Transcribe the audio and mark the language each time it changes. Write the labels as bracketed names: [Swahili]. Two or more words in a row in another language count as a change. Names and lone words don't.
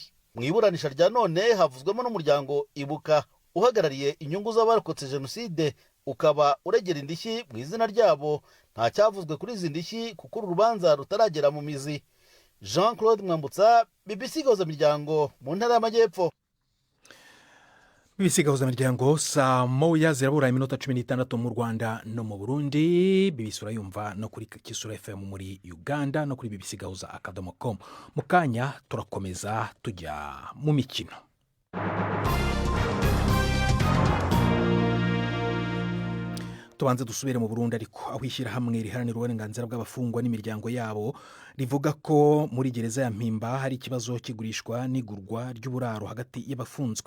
[Kinyarwanda] Mu iburanisha rya none havuzwemo n'umuryango Ibuka uhagarariye inyungu z'abarokotse jenoside, ukaba uregera indishyi mu izina ryabo. Nta cyavuzwe kuri izi ndishyi kuko uru rubanza rutaragera mu mizi. Jean Claude Mwambutsa, BBC Gahuzamiryango mu ntara y'Amajyepfo. bibisigahuza imiryango saa moya zirabura iminota 16 mu Rwanda no mu Burundi. bibisura yumva no kuri Kisura FM muri Uganda no kuri bbc.com. mu kanya turakomeza tujya mu mikino. Tubanze dusubire mu Burundi ariko aho ishyirahamwe riharanira uburenganzira bw'abafungwa n'imiryango yabo rivuga ko muri gereza ya Mpimba hari ikibazo kigurishwa n'igurwa ry'uburaro hagati y'abafunzwe.